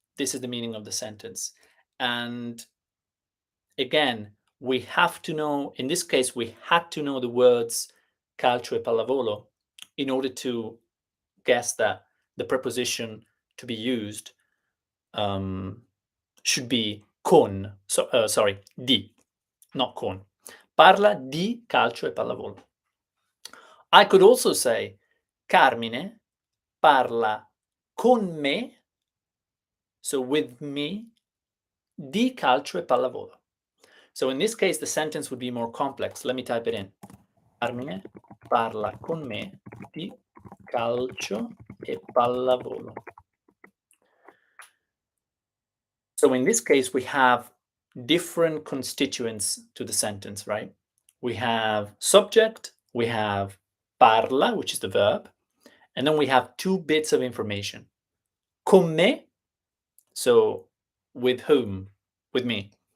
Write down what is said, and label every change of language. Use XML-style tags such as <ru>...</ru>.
<en>This is the meaning of the sentence. And again, we have to know, in this case, we had to know the words calcio e pallavolo in order to guess that the preposition to be used should be con, sorry, di, not con.</en> <it>Parla di calcio e pallavolo.</it> <en>I could also say Carmine</en> <it>parla con me,</it> <en>so with me,</en> <it>di calcio e pallavolo.</it> <en>So in this case, the sentence would be more complex. Let me type it in.</en> <it>Carmine parla con me di calcio e pallavolo.</it> <en>So in this case, we have different constituents to the sentence, right? We have subject, we have parla, which is the verb, and then we have two bits of information.</en> <it>Con me,</it> <en>so with whom? With me.</en>